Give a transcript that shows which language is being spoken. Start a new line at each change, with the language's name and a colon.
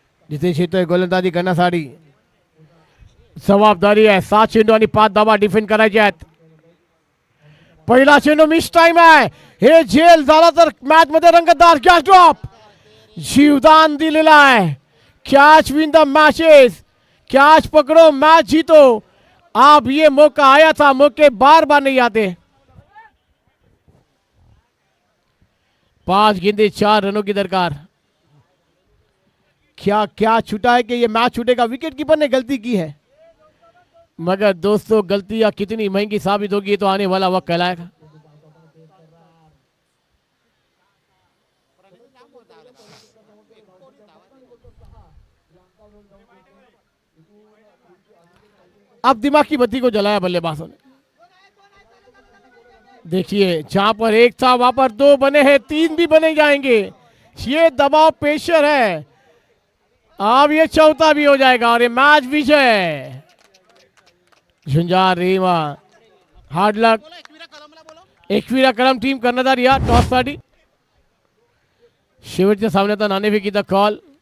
Marathi: जितेश येतोय गोलंदाजी करण्यासाठी. जबाबदारी आहे. 7 चेंडू आणि 5 धावा डिफेंड करायचे आहेत. पहिला चेंडू मिस टाइम आहे. हे झेल झाला तर मॅच मध्ये रंगतदार कॅच ड्रॉप जीवदान दिलेला आहे.
English: catch win the matches,
Hindi: catch पकड़ो मैच जीतो. अब ये मौका आया था, मौके बार बार नहीं आते. 5 गेंदे 4 रनों की दरकार. क्या क्या छूटा है कि ये मैच छूटेगा. विकेट कीपर ने गलती की है, मगर दोस्तों गलतियां कितनी महंगी साबित होगी तो आने वाला वक्त कहलाएगा. अब दिमाग की बत्ती को जलाया बल्लेबाजों ने. देखिए जहां पर एक था वहां पर 2 बने हैं, 3 भी बने जाएंगे. ये दबाव प्रेशर है. अब ये चौथा भी हो जाएगा और ये मैच विजय.
Marathi: झुंजार रेवा हार्ड लक. एकविरा कलम टीम कर्णधार या टॉस साठी शेवटच्या सामन्याचा नाणेफेकीचा कॉल.